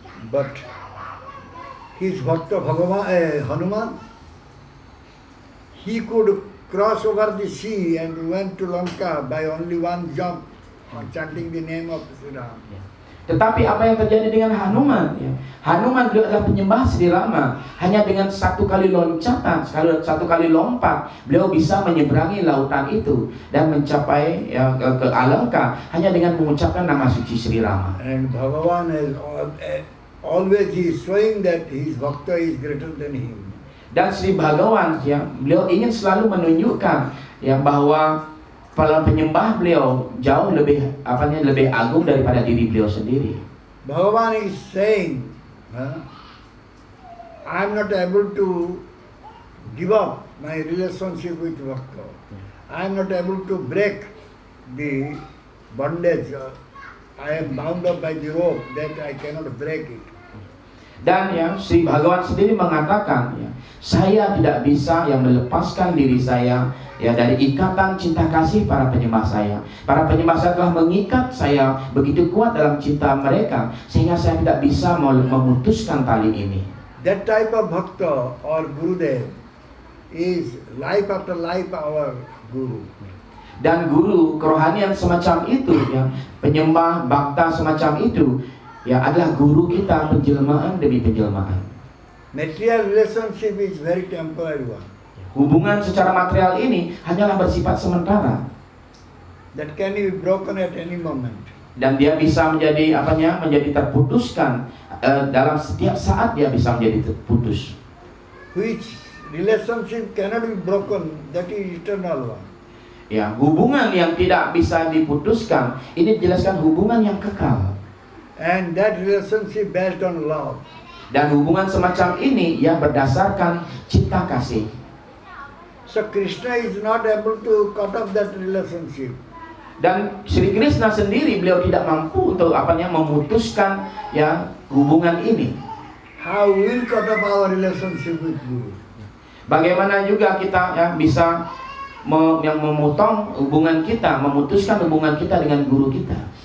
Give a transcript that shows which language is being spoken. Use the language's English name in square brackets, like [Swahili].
[English] But his Bhakta Hanuman, he could cross over the sea and went to Lanka by only one jump, chanting the name of Sri Ram. [Indonesian] Tetapi apa yang terjadi dengan Hanuman? Ya? Hanuman beliau adalah penyembah Sri Rama. Hanya dengan satu kali loncatan, satu kali lompat, beliau bisa menyeberangi lautan itu dan mencapai ke Alanka hanya dengan mengucapkan nama suci Sri Rama. [English] And Bhagavan is always he is showing that his bhakta is greater than him. [Indonesian] Dan Sri Bhagawan, ya, beliau ingin selalu menunjukkan ya bahwa para penyembah beliau jauh lebih agung daripada diri beliau sendiri. [English] Bhagavan is saying, I am not able to give up my relationship with Bhakta. I am not able to break the bondage. I am bound up by the rope that I cannot break it. [Indonesian] Dan ya, Sri Bhagawan sendiri mengatakan, ya, saya tidak bisa yang melepaskan diri saya ya dari ikatan cinta kasih para penyembah saya. Para penyembah saya telah mengikat saya begitu kuat dalam cinta mereka sehingga saya tidak bisa memutuskan tali ini. [English] That type of bhakta or Gurudev is life after life our guru. [Indonesian] Dan guru kerohanian semacam itu, ya, penyembah bhakta semacam itu, ya, adalah guru kita penjelmaan demi penjelmaan. [English] Material relationship is very temporary one. [Indonesian] Hubungan secara material ini hanyalah bersifat sementara. [English] That can be broken at any moment. [Indonesian] Dan dia bisa menjadi menjadi terputuskan dalam setiap saat dia bisa menjadi terputus. [English] Which relationship cannot be broken, that is eternal one. [Indonesian] Ya, hubungan yang tidak bisa diputuskan ini dijelaskan hubungan yang kekal. [English] And that relationship based on love. [Indonesian] Dan hubungan semacam ini yang berdasarkan cinta kasih. [English] So Krishna is not able to cut off that relationship. [Indonesian] Dan Sri Krishna sendiri beliau tidak mampu untuk memutuskan ya hubungan ini. [English] How will cut off our relationship with Guru? [Indonesian] Bagaimana juga kita ya bisa memotong hubungan kita, memutuskan hubungan kita dengan guru kita.